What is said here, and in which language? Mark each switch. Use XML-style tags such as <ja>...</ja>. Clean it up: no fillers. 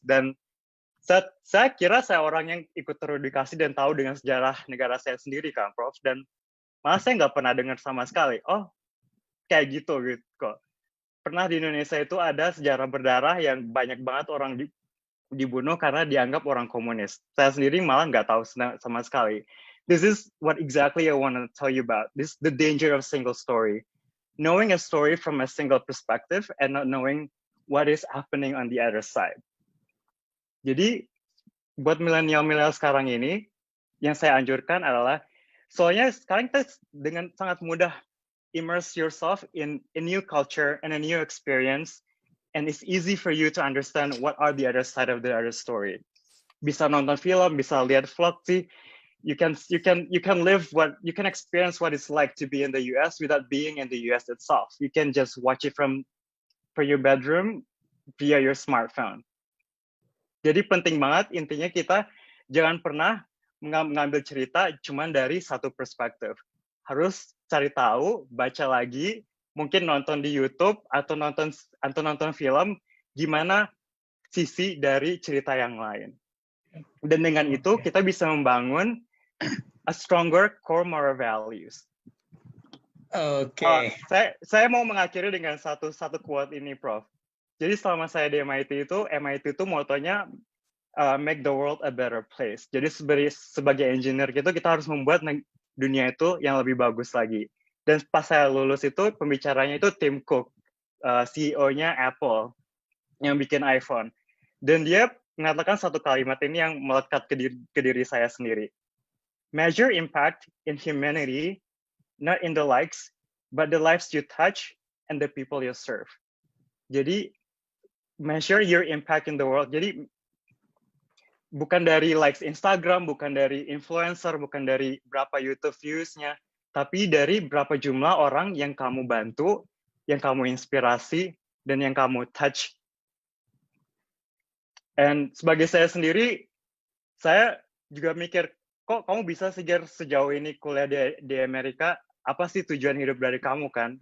<id>Dan saya kira saya orang yang ikut teredukasi dan tahu dengan sejarah negara saya sendiri kan, Prof. Dan malah saya nggak pernah dengar sama sekali. Oh, kayak gitu kok. Pernah di Indonesia itu ada sejarah berdarah yang banyak banget orang dibunuh karena dianggap orang komunis. Saya sendiri malah nggak tahu sama sekali.</id> <en>This is what exactly I want to tell you about. This the danger of single story. Knowing a story from a single perspective and not knowing what is happening on the other side.</en> <id>Jadi, buat milenial-milenial sekarang ini, yang saya anjurkan adalah, soalnya sekarang kita dengan sangat mudah</id> <en>immerse yourself in a new culture and a new experience, and it's easy for you to understand what are the other side of the other story.</en> <id>Bisa nonton film, bisa lihat vlog sih.</id> <en>You can experience what it's like to be in the US without being in the US itself. You can just watch it from your bedroom via your smartphone.</en> <id>Jadi penting banget intinya kita jangan pernah mengambil cerita cuma dari satu perspektif. Harus cari tahu, baca lagi, mungkin nonton di YouTube atau nonton film gimana sisi dari cerita yang lain. Dan dengan itu kita bisa membangun</id> <en>a stronger core moral values.</en> <id>Oke. Saya mau mengakhiri dengan satu quote ini, Prof. Jadi selama saya di MIT itu motonya</id> <en>make the world a better place.</en> <id>Jadi sebagai engineer gitu kita harus membuat dunia itu yang lebih bagus lagi. Dan pas saya lulus itu pembicaranya itu Tim Cook, CEO-nya Apple yang bikin iPhone. Dan dia mengatakan satu kalimat ini yang melekat ke diri saya sendiri.</id> <en>Measure impact in humanity, not in the likes, but the lives you touch and the people you serve.</en> <id>Jadi,</id> <en>measure your impact in the world.</en> <id>Jadi, bukan dari likes Instagram, bukan dari influencer, bukan dari berapa YouTube views-nya, tapi dari berapa jumlah orang yang kamu bantu, yang kamu inspirasi, dan yang kamu touch. Dan sebagai saya sendiri, saya juga mikir, kok kamu bisa sejauh ini kuliah di Amerika, apa sih tujuan hidup dari kamu kan?</id>